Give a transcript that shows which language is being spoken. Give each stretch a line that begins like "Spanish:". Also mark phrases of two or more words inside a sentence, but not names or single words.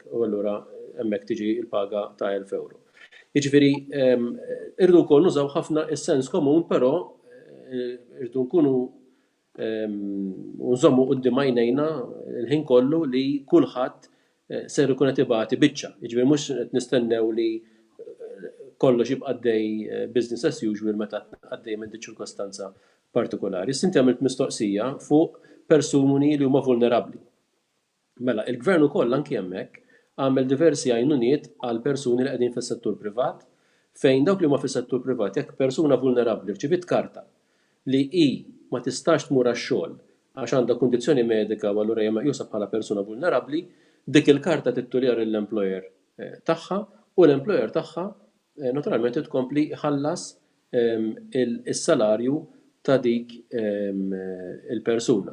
Maltese: U allura hemmhekk tiġi l-paga ta' 1000 euro. Jiġifieri irdu wkoll nużaw ħafna is-sens komun, però irdu nkunu nżommu quddiem għajnejna l-ħin kollu li kulħadd ser ikun qed ibati biċċa. Jiġifieri mhux qed nistennew li kollox jibqa' għaddej
English: business as usual
Maltese: meta għaddej minn dik ċirkostanza partikolari. Sinti għamilt mistoqsija fuq persuni li huma vulnerabbli. Mela, il-gvern ukoll anke hemmhekk għamel diversi għajnuniet għal persuni li qegħdin fis-settur privat fejn dawk li huma fis-settur privat jekk persuna vulnerabbli rċivit karta li hi ma tistax tmur għax-xogħol għax għandha kundizzjoni medika u allura hija meqjusa bħala persuna vulnerabbli, dik il-karta tittuljar l-employer tagħha u l-employer tagħha naturalment tkompli ħallas is-salarju ta' dik il-persuna.